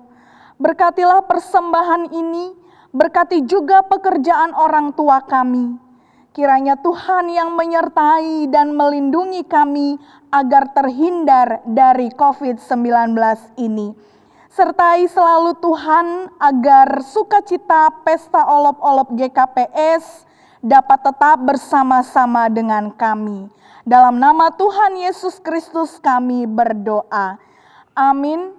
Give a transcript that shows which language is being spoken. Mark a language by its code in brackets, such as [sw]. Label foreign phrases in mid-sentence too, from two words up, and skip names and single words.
[id] Berkatilah persembahan ini, berkati juga pekerjaan orang tua kami. Kiranya Tuhan yang menyertai dan melindungi kami agar terhindar dari COVID-19 ini. Sertai selalu Tuhan agar sukacita pesta olop-olop GKPS dapat tetap bersama-sama dengan kami. Dalam nama Tuhan Yesus Kristus kami berdoa. Amin.